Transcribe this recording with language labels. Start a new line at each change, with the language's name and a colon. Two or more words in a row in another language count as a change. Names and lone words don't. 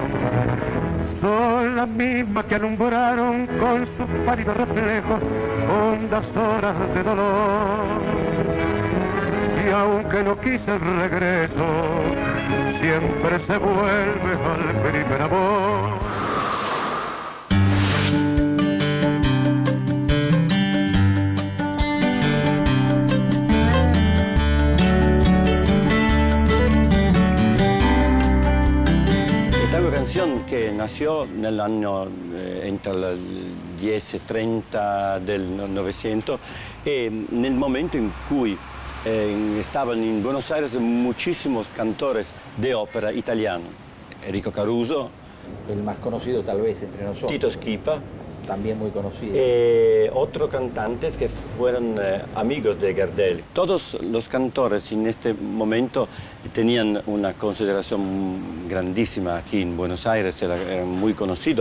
Spanish: Son las mismas que alumbraron con sus pálidos reflejos hondas horas de dolor. Y aunque no quise el regreso, siempre se vuelve al primer amor.
Italian: Che nació nel anno entre il 10 e 30 del Novecento e nel momento in cui
Spanish: estaban in Buenos Aires muchísimos cantores de ópera italianos. Enrico Caruso, El más conocido tal vez entre nosotros. Tito Schipa, También muy conocido. otros cantantes que fueron amigos de Gardel. Todos los cantores en este momento tenían una consideración grandísima aquí en Buenos Aires, eran muy conocidos.